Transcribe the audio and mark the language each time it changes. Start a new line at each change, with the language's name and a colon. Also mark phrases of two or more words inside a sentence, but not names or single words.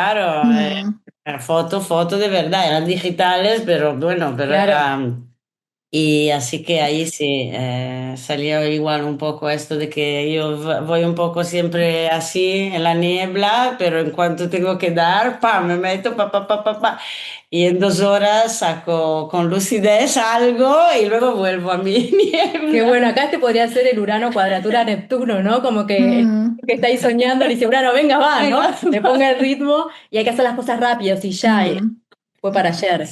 Spanish: claro. Mm, Foto de verdad, eran digitales, pero bueno, pero claro. era... Y así que ahí sí, salió igual un poco esto de que yo voy un poco siempre así en la niebla, pero en cuanto tengo que dar, pa, me meto, pa, pa, pa, pa, pa. Y en 2 horas saco con lucidez algo y luego vuelvo a mi Qué niebla. bueno, acá este podría ser el Urano cuadratura Neptuno, ¿no? Como que el mm, que está ahí soñando le dice, Urano, venga, va, ¿no? Venga. Le ponga el ritmo y hay que hacer las cosas rápidas y ya, mm, fue para ayer.